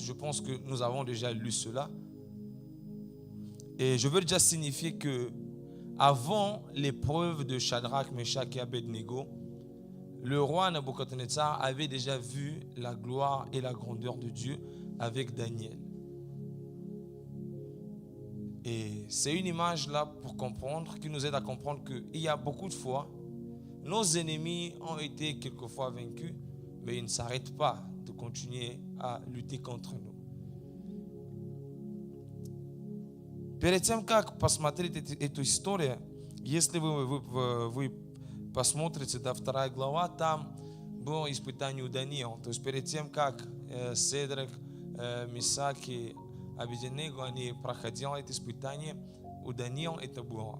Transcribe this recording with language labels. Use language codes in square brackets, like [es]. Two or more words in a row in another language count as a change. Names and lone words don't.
[fr] Je pense que nous avons déjà lu cela. Et je veux déjà signifier que avant l'épreuve de Shadrach, Meshach et Abednego, le roi Nabuchodonosor avait déjà vu la gloire et la grandeur de Dieu avec Daniel. Et c'est une image là pour comprendre, qui nous aide à comprendre qu'il y a beaucoup de fois, nos ennemis ont été quelquefois vaincus, mais ils ne s'arrêtent pas de continuer à lutter contre nous. [ru] Перед тем, как посмотреть эту историю, если вы посмотрите, да, 2 глава, там было испытание у Даниила. То есть перед тем, как Седрах, Месах и Абедnego, они проходили это испытание, у Даниила это было.